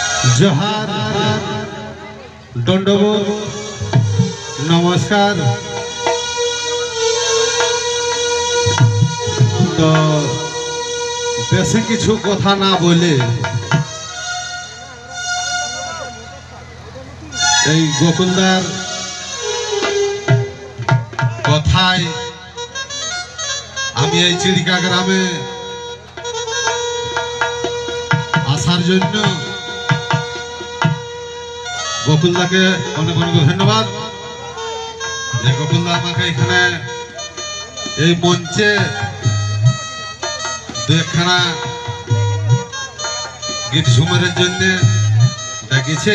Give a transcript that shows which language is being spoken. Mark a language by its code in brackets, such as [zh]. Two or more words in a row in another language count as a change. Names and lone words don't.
[bn] जोहार दंडबोध नमस्कार। তো বেশি কিছু কথা না বলে গোকুলদার কথায় আমি এই চিড়িকা গ্রামে আসার জন্য গোকুলদাকে অনেক অনেক ধন্যবাদ যে গোকুলদা আমাকে এখানে এই মঞ্চে দুখানা গীত ঝুমারের জন্য ডাকিছে।